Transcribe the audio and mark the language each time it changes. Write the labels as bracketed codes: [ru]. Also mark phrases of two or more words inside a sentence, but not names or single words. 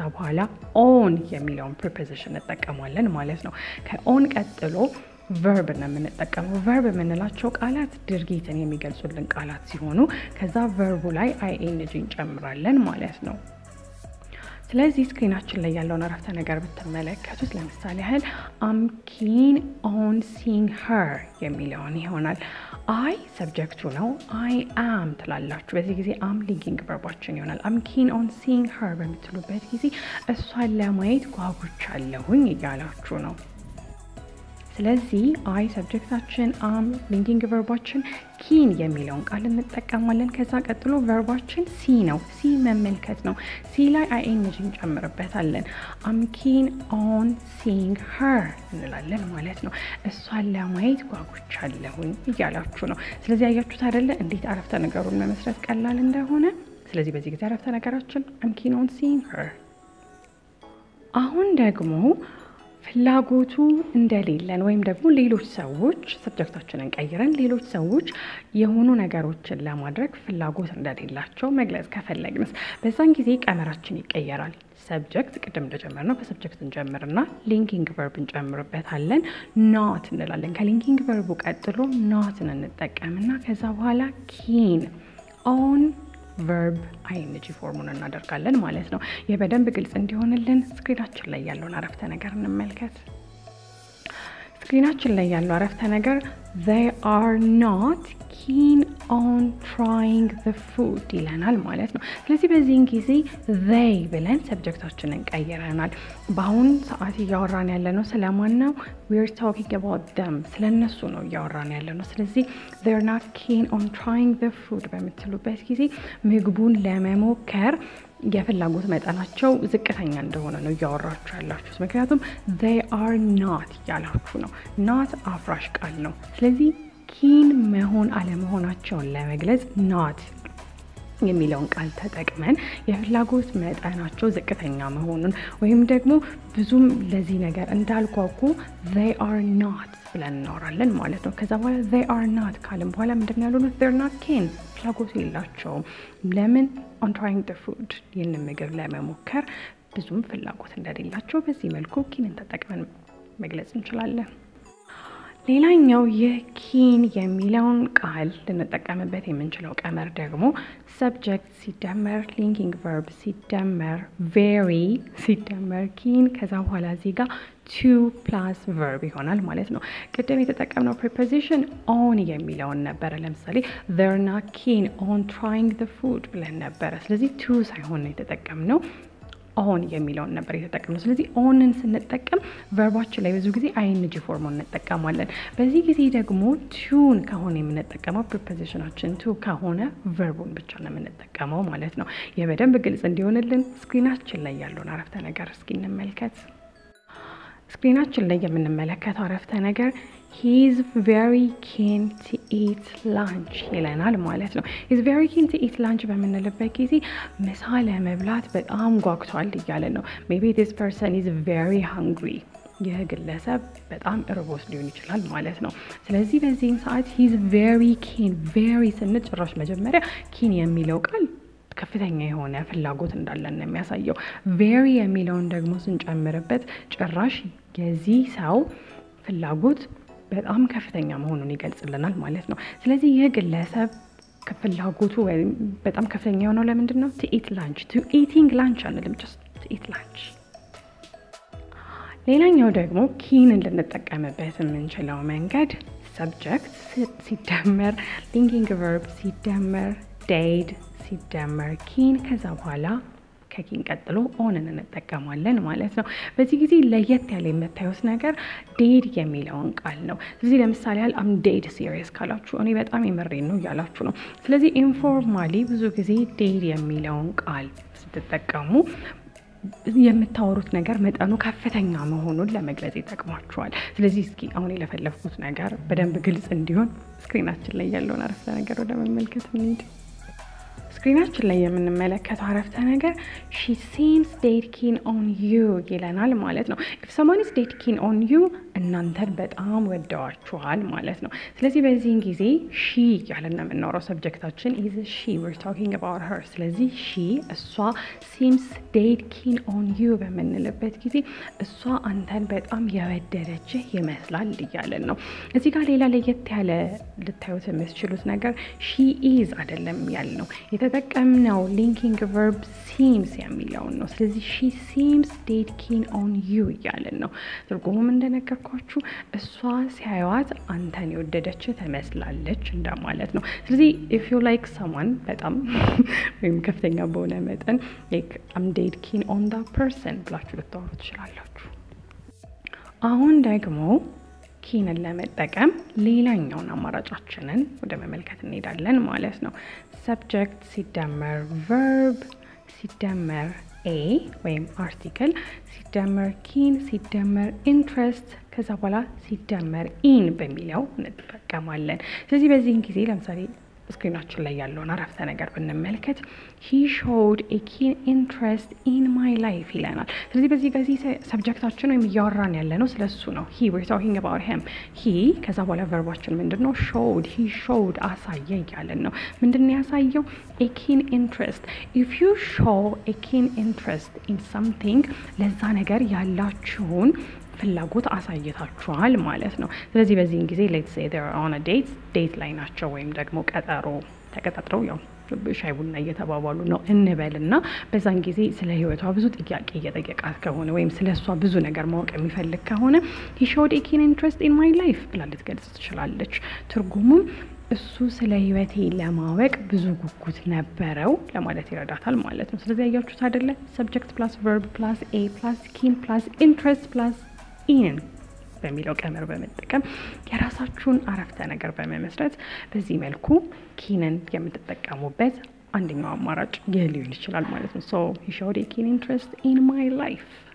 [am] በኋላ on የሚለውን preposition እንጠቀማለን ማለት ነው ከon ቀጥሎ verb ነው የምንጠቀመው verb የምንላቸው ቃላት ድርጊትን የሚገልጹልን ቃላት ሲሆኑ ከዛ verb ላይ ing እንጨምራለን ማለት ነው ስለዚህ ስክሪናችን ላይ ያለውን አረፍተ ነገር ብትመለከቱት ለምሳሌ ያህል [en] I'm keen on seeing her [am] የሚለውን ይሆናል [en] I subject [am] ነው [en] I am [am] ትላላችሁ በዚህ ጊዜ [en] am linking verbaችን [am] ይሆናል [en] I'm keen on seeing her [am] በምትሉበት ጊዜ እሷን ለማየት ጓጉቻለሁኝ እያላችሁ ነው ስለዚህ [en] I subjectአችን am linking verbaችን [am] keen የሚለውን ቃል እንጠቀማለን ከዛ ቀጥሎ [en] verbaችን see [am] ነው see መመልከት ነው see ላይ ing እንጨምርበታለን [en] I'm keen on seeing her [am] እንላለን ማለት ነው እሷን ለማየት ጓጉቻለሁኝ እያላችሁ ነው ስለዚህ አያችሁት አይደለ እንዴት አረፍተ ነገሩን መመስረት ቀላል እንደሆነ ስለዚህ በዚህ ጊዜ አረፍተ ነገራችን [en] I'm keen on seeing her [am] አሁን ደግሞ ፍላጎቱ እንደሌለን ወይም ደግሞ ሌሎች ሰዎች ሰብጀክታችንን ቀይረን ሌሎች ሰዎች የሆኑ ነገሮችን ለማድረግ ፍላጎት እንደሌላቸው መግለጽ ከፈለግንስ በዛን ጊዜ ቀመራችን ይቀየራል subject ቅድም እንደጀመርነው በሰብጀክት እንጀምርና [en] linking verb [am] እንጨምርበታለን not እንላለን ከ [en] linking verb [am] ቀጥሎ not እንጠቀምና ከዛ በኋላ [en] keen on verb ing [am] ፎርሙን እናደርጋለን ማለት ነው የበደንብ ግልጽ እንዲሆንልን ስክሪናችን ላይ ያለውን አረፍተ ነገር እንመልከት ስክሪናችን ላይ ያለው አረፍተ ነገር [en] they are not keen on trying the food [am] ይለናል ማለት ነው ስለዚህ በዚህን ጊዜ they ብለን ሰብጀክታችንን ቀይረናል በአሁን ሰዓት እያወራን ያለነው ስለማን ነው we're [en] talking about them [am] ስለነሱ ነው እያወራን ያለነው ስለዚህ [en] they're not keen on trying the food [am] በምትሉበት ጊዜ ምግቡን ለመሞከር የፍላጎት መጠናቸው ዝቅተኛ እንደሆነ ነው እያወራችሁ ያላችሁት ምክንያቱም [en] they are not [am] ያላችሁ ነው not አፍራሽ ቃል ነው ስለዚህ keen መሆን አለመሆናቸውን ለመግለጽ not የሚለውን ቃል ተጠቅመን የፍላጎት መጠናቸው ዝቅተኛ መሆኑን ወይም ደግሞ ብዙም ለዚህ ነገር እንዳልጓጉ [en] they are not [am] ብለን እናወራለን ማለት ነው ከዛ በኋላ [en] they are not [am] ካልን በኋላ ምንድነው ያሉት [en] they're not keen [am] ፍላጎት የላቸውም ለምን [en] on trying the food [am] ይህንን ምግብ ለመሞከር ብዙም ፍላጎት እንደሌላቸው በዚህ መልኩ keen ተጠቅመን መግለጽ እንችላለን ሌላኛው የኪን የሚለውን ቃል ልንጠቀምበት የምንችለው ቀመር ደግሞ subject ሲደመር [en] linking verb [am] ሲደመር very ሲደመር ኪን ከዛ በኋላ እዚህ ጋር [en] to plus verb [am] ይሆናል ማለት ነው። ቅድም የተጠቀምነው [en] preposition on [am] የሚለውን ነበር። ለምሳሌ [en] they're not keen on trying the food [am] ብለን ነበር። ስለዚህ to ሳይሆን ነው የተጠቀምነው on የሚለውን ነበር የተጠቀምነው። ስለዚህ onን ስንጠቀም verbaችን ላይ ብዙ ጊዜ ing ፎርሙን እንጠቀማለን። በዚህ ጊዜ ደግሞ toን ከሆነ የምንጠቀመው [en] prepositionአችን to [am] ከሆነ verቡን ብቻ ነው የምንጠቀመው ማለት ነው። የበደንብ ግልጽ እንዲሆንልን ስክሪናችን ላይ ያለውን አረፍተ ነገር እስኪ እንመልከት። ስክሪናችን ላይ የምንመለከተው አረፍተ ነገር [en] He's very keen to eat lunch [am] ይለናል ማለት ነው። [en] He's very keen to eat lunch [am] በምንልበት ጊዜ ምሳ ለመብላት በጣም ጓጉቷል እያለን ነው። [en] Maybe this person is very hungry [am] ይህ ግለሰብ በጣም እርቦት ሊሆን ይችላል ማለት ነው። ስለዚህ በዚህ ሰዓት [en] he's very keen very [am] ስንል ጭራሽ መጀመሪያ keen የሚለው ቃል ከፍተኛ የሆነ ፍላጎት እንዳለን ነው የሚያሳየው። very የሚለውን ደግሞ ስንጨምርበት ጭራሽ የዚህ ሰው ፍላጎት በጣም ከፍተኛ መሆኑን ይገልጽልናል ማለት ነው። ስለዚህ ይህ ግለሰብ ፍላጎቱ ወይም በጣም ከፍተኛ የሆነው ለምንድን ነው? [en] to eat lunch to eating lunch አንልም just to eat lunch። ሌላኛው ደግሞ ኪንን ልንጠቀምበት የምንችለው [am] መንገድ subject ሲደመር linking verb ሲደመር did ሲደመር ኪን ከዛ በኋላ ከኪን ቀጥሎ ኦንን እንጠቀማለን ማለት ነው። በዚህ ጊዜ ለየት ያለ የምታዩት ነገር ዴድ የሚለውን ቃል ነው። ስለዚህ ለምሳሌ [en] I'm dead serious [am] ካላችሁ እኔ በጣም የምሬን ነው እያላችሁ ነው። ስለዚህ ኢንፎርማሊ ብዙ ጊዜ ዴድ የሚለውን ቃል ስትጠቀሙ የምታወሩት ነገር መጠኑ ከፍተኛ መሆኑን ለመግለጽ ይጠቅማችኋል። ስለዚህ እስኪ አሁን የለፈለፍኩት ነገር በደንብ ግልጽ እንዲሆን ስክሪናችን ላይ ያለውን አረፍተ ነገር ወደ መመልከት እንሂድ። ስክሪናችን ላይ የምንመለከተው አረፍተ ነገር [en] she seems dead keen on you [am] ይለናል ማለት ነው። [en] if someone is dead keen on you [am] እናንተን በጣም ወደዋችኋል ማለት ነው። ስለዚህ በዚህን ጊዜ she ያለን ነው የምናወራው። ሰብጀክታችን [en] is she we're talking about her። [am] ስለዚህ she እሷ [en] seems dead keen on you [am] በምንልበት ጊዜ እሷ አንተን በጣም የወደደችህ ይመስላል እያለን ነው። እዚህ ጋር ሌላ ለየት ያለ ልታዩት የምትችሉት ነገር [en] she is [am] አይደለም ያልነው የተጠቀምነው [en] linking verb seems [am] የሚለውን ነው። ስለዚህ [en] she seems dead keen on you [am] እያለን ነው። ትርጉሙም እንደነገርኳችሁ እሷ ሲያዩት አንተን የወደደች ትመስላለች እንደማለት ነው። ስለዚህ [en] if you like someone [am] በጣም ወይም ከፍተኛ በሆነ መጠን [en] like I'm dead keen on that person [am] ብላችሁ ልታወሩ ትችላላችሁ። አሁን ደግሞ ኪንን ለመጠቀም ሌላኛውን አማራጫችንን ወደ መመልከት እንሄዳለን ማለት ነው። subject ሲደመር verb ሲደመር a ወይም article ሲደመር keen ሲደመር interest ከዛ በኋላ ሲደመር in በሚለው እንጠቀማለን። ስለዚህ በዚህን ጊዜ ለምሳሌ ስክሪናችን ላይ ያለውን አረፍተ ነገር ብንመለከት [en] he showed a keen interest in my life [am] ይለናል። ስለዚህ በዚህ ጊዜ ሰብጀክታችን ወይም እያወራን ያለነው ስለሱ ነው። [en] he we're talking about him he [am] ከዛ በኋላ ቨርባችን ምንድነው? [en] showed he showed [am] አሳየ እያለን ነው። ምንድነው ያሳየው? [en] a keen interest if you show a keen interest in something [am] ለዛ ነገር ያላችሁን ፍላጎት አሳይታችኋል ማለት ነው። ስለዚህ በዚህን ጊዜ [en] let's say they're on a date [am] ላይ ናቸው ወይም ደግሞ ቀጠሮ ተቀጣጥረው ያው ሻይ ቡና እየተባባሉ ነው እንበልና በዛን ጊዜ ስለ ህይወቷ ብዙ ጥያቄ እየጠየቃት ከሆነ ወይም ስለሷ ብዙ ነገር ማወቅ የሚፈልግ ከሆነ [en] he showed a keen interest in my life [am] ብላ ልትገልጽ ትችላለች። ትርጉሙም እሱ ስለ ህይወቴ ለማወቅ ብዙ ጉጉት ነበረው ለማለት ይረዳታል ማለት ነው። ስለዚህ ያያችሁት አይደለ? [en] subject plus verb plus a plus keen plus interest plus in [am] በሚለው ቀመር በመጠቀም የራሳችሁን አረፍተ ነገር በመመስረት በዚህ መልኩ ኪንን የምትጠቀሙበት አንደኛው አማራጭ ይህ ሊሆን ይችላል ማለት ነው። [en] so he showed a keen interest in my life።